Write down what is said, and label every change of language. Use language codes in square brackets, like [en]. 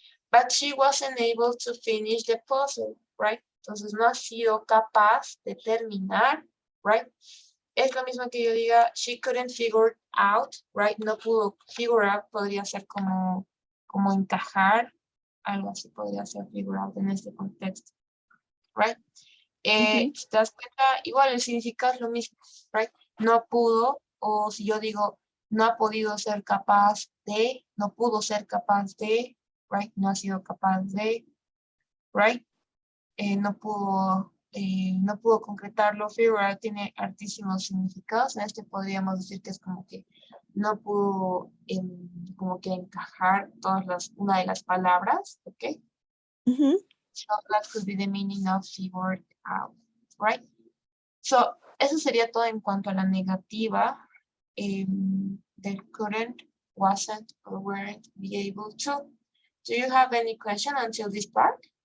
[en] But she wasn't able to finish the puzzle, right? [es] Entonces no ha sido capaz de terminar, [en] right? [es] Es lo mismo que yo diga, [en] she couldn't figure it out, right? [es] No pudo figure out, podría ser como encajar, algo así podría ser figure out en este contexto, right? Si te das cuenta, igual el significado es lo mismo, right? No pudo, o si yo digo, no ha podido ser capaz de, no pudo ser capaz de, right? No ha sido capaz de, right? No pudo concretarlo. Figure out tiene altísimos significados. En este podríamos decir que es como que no pudo como que encajar una de las palabras, ¿ok? [en] So that could be the meaning of figured out, right? [es] So eso sería todo en cuanto a la negativa del couldn't, wasn't, or weren't be able to. [en] Do you have any question until this part?